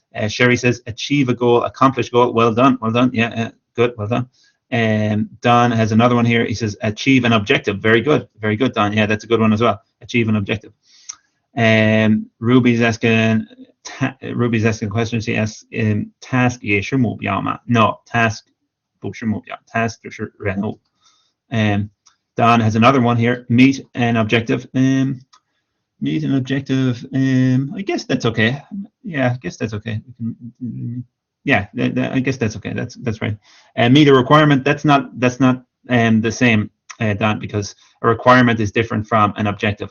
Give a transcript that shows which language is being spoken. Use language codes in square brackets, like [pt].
[en] Sherry says, achieve a goal, accomplish a goal. Well done, yeah, good, well done. Don has another one here. He says, achieve an objective. Very good, Don. Yeah, that's a good one as well. Achieve an objective. Ruby's asking a question. She asks, task [zh] 也是目标吗? No, task 不是目标, task 就是任务. [en] Don has another one here. Meet an objective. Meet an objective. I guess that's okay. Yeah, I guess that's okay. Yeah, I guess that's okay. That's right. Meet a requirement. That's not the same, Don, because a requirement is different from an objective.